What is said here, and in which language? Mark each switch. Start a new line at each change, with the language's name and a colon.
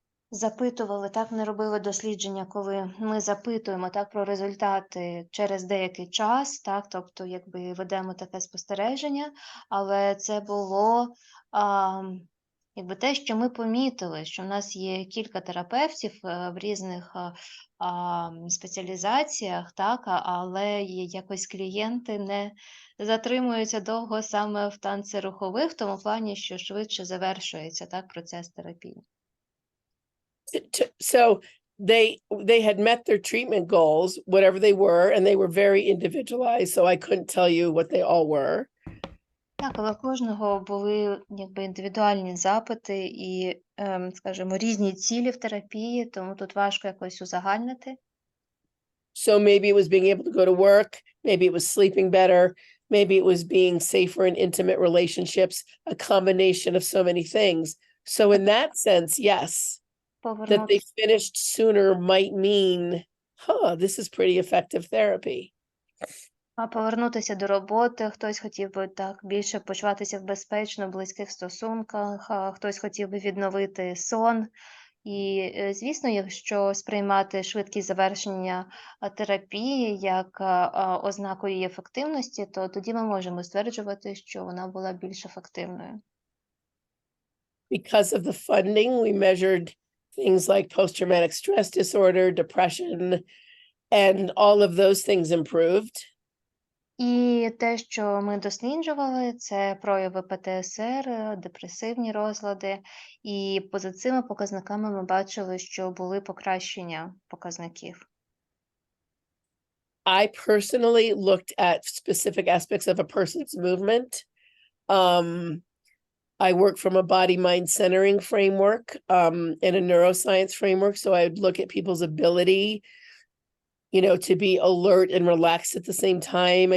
Ukrainian: запитували, так, не робили дослідження, коли ми запитуємо, так, про результати через деякий час, так, тобто, якби ведемо таке спостереження, але це було якби те, що ми помітили, що в нас є кілька терапевтів в різних спеціалізаціях, так, але якось клієнти не затримуються довго саме в танцерухових, в тому плані, що швидше завершується, так, процес терапії.
English: So they had met their treatment goals, whatever they were, and they were very individualized, so I couldn't tell you what they all were.
Ukrainian: Так, але у кожного були якби індивідуальні запити і, скажімо, різні цілі в терапії, тому тут важко якось узагальнити.
English: So maybe it was being able to go to work, maybe it was sleeping better, maybe it was being safer in intimate relationships, a combination of so many things. So in that sense, yes, that they
Ukrainian: Повернутися,
English: finished sooner might mean, this is pretty effective therapy.
Ukrainian: повернутися до роботи, хтось хотів би так більше почуватися в безпечно, близьких стосунках, хтось хотів би відновити сон. І, звісно, якщо сприймати швидкість завершення терапії як ознаку її ефективності, то тоді ми можемо стверджувати, що вона була більш ефективною.
English: Because of the funding, we measured things like post-traumatic stress disorder, depression, and all of those things improved.
Ukrainian: І те, що ми досліджували, це прояви ПТСР, депресивні розлади, і поза цими показниками ми бачили, що були покращення показників.
English: I personally looked at specific aspects of a person's movement. I work from a body-mind centering framework and a neuroscience framework, so I would look at people's ability, to be alert and relaxed at the same time.